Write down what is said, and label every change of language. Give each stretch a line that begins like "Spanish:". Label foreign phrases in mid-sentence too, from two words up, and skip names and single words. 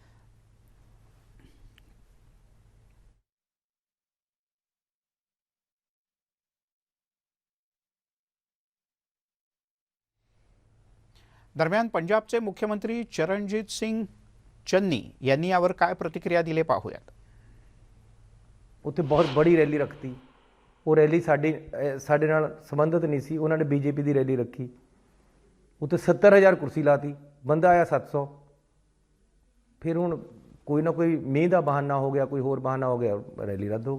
Marathi: दरम्यान पंजाबचे मुख्यमंत्री चरणजीत सिंग चन्नी यांनी यावर काय प्रतिक्रिया दिली पाहूयात.
Punjabi: ਉੱਥੇ ਬਹੁਤ ਬੜੀ ਰੈਲੀ ਰੱਖਤੀ। ਉਹ ਰੈਲੀ ਸਾਡੇ ਨਾਲ ਸੰਬੰਧਿਤ ਨਹੀਂ ਸੀ। ਉਹਨਾਂ ਨੇ ਬੀਜੇਪੀ ਦੀ ਰੈਲੀ ਰੱਖੀ। ਉੱਥੇ 70,000 ਕੁਰਸੀ ਲਾਤੀ। ਬੰਦਾ ਆਇਆ 700। ਫਿਰ ਹੁਣ ਕੋਈ ਨਾ ਕੋਈ ਮੀਂਹ ਦਾ ਬਹਾਨਾ ਹੋ ਗਿਆ, ਕੋਈ ਹੋਰ ਬਹਾਨਾ ਹੋ ਗਿਆ, ਰੈਲੀ ਰੱਦ ਹੋ ਗਈ।